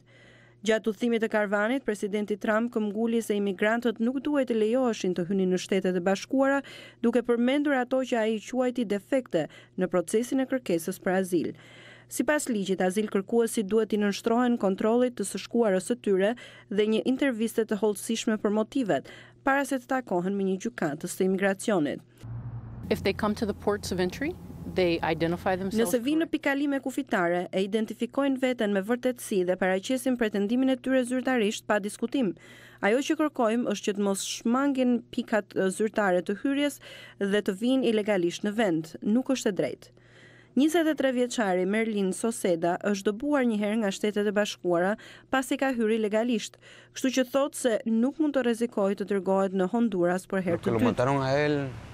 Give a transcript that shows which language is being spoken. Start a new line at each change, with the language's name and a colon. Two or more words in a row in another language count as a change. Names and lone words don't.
Albanian: Gjatë udhëtimit të karavanit, presidenti Trump këmbguli se imigrantët nuk duhet të lejoheshin të hynin në Shtetet e Bashkuara, duke përmendur ato që ai quajti defekte në procesin e kërkesës për azil. Sipas ligjit, azil kërkuesit duhet i nënshtrohen kontrollit të së shkuarës së tyre dhe një interviste të hollësishme për motivet, para se të takohen me një gjykatës të imigracionit.
English: If they come to the ports of entry, they identify themselves.
Albanian: Nëse vinë në pikalime kufitare e identifikojnë veten me vërtetësi dhe paraqesin pretendimin e tyre zyrtarisht pa diskutim. Ajo që kërkojmë është që të mos shmangin pikat zyrtare të hyrjes dhe të vinë ilegalisht në vend. Nuk është e drejtë. 23 vjeçari Merlin Soseda është dëbuar një herë nga Shtetet e Bashkuara pasi ka hyrë ilegalisht, kështu që thotë se nuk mund të rrezikojë të dërgohet në Honduras për herë të dytë.